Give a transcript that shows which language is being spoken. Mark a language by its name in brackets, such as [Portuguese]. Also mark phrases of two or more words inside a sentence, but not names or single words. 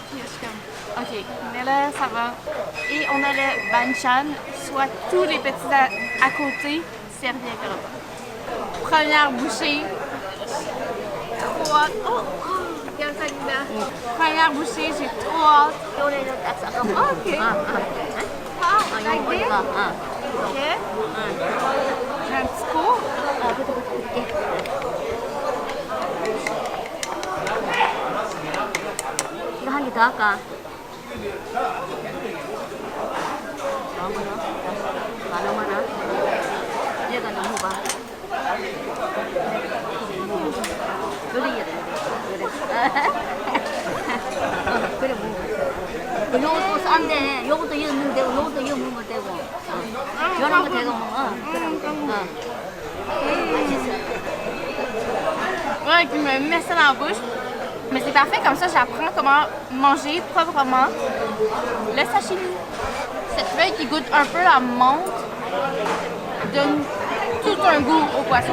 [French] Puis je suis comme, ok, mais là, ça va. Et on a le banchan, soit tous les petits à côté servis avec le repas. Première bouchée. Trop hâte. Oh, regarde ça, Lina. Première bouchée, j'ai trop hâte. [English] Oh, ok. Ah, like this? [French] Ok. J'ai un petit cours. [Korean] 한 개 더 할까? 많아. 얘가 너무 봐. 그래. 그래 뭐. 요것도 싼데, 요것도 이거 넣으면 되고, 요것도 이거 먹으면 되고. 요런 거 되고 먹어. [French] Ouais, qui me met ça dans la bouche. Mais c'est parfait, comme ça j'apprends comment manger proprement le sashimi. Cette feuille qui goûte un peu la menthe donne tout un goût au poisson.